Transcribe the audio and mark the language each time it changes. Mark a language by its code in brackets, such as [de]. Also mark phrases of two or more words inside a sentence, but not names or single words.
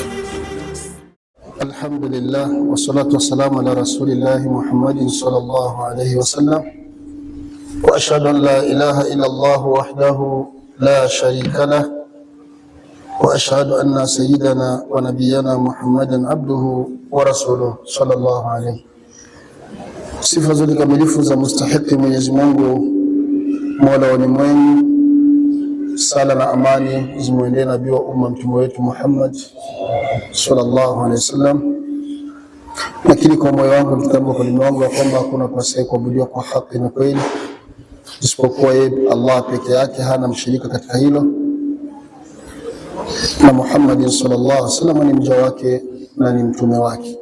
[ar] الحمد لله والصلاة والسلام على رسول الله محمد صلى الله عليه وسلم وأشهد أن لا إله إلا الله وحده لا شريك له وأشهد أن سيدنا ونبينا محمدا عبده ورسوله صلى الله عليه. [sw] Sifa zote kamilifu za mustahiki Mwenyezi Mungu Mola wa ulimwengu, sala na amani zimwendee nabii wa umma mtume wetu Muhammad [ar] صلى الله عليه وسلم. [sw] Lakini kwa moyo wangu nikitamka kwa ulimi wangu ya kwamba hakuna pasiye kuabudiwa kwa haki na kweli isipokuwa yeye Allah peke yake, hana mshirika katika hilo, na Muhammad [ar] صلى الله عليه وسلم [sw] ni mja wake na ni mtume wake.